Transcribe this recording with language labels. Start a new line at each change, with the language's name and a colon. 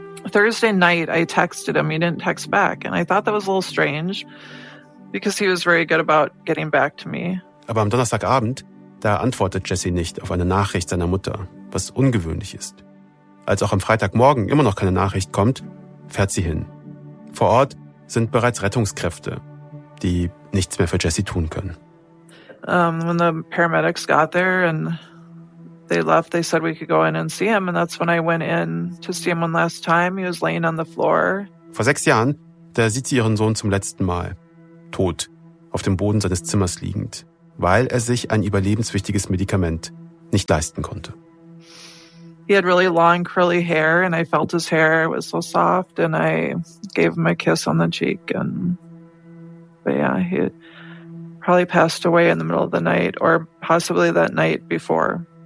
English: Thursday night I texted him. He didn't text back and I thought that was a little strange because he was very good about getting back to me.
German: Aber am Donnerstagabend, da antwortet Jesse nicht auf eine Nachricht seiner Mutter, was ungewöhnlich ist. Als auch am Freitagmorgen immer noch keine Nachricht kommt, fährt sie hin. Vor Ort sind bereits Rettungskräfte, die nichts mehr für Jesse tun können.
English: When the paramedics got there and they left, they said we could go in and see him. And that's when I went in to see him one last time. He was laying on the floor.
German: Vor 6 Jahren, da sieht sie ihren Sohn zum letzten Mal, tot, auf dem Boden seines Zimmers liegend, weil er sich ein überlebenswichtiges Medikament nicht leisten konnte.
English: He had really long curly hair and I felt his hair, it was so soft and I gave him a kiss on the cheek and but yeah, he probably passed away in the middle of the night or possibly that night before.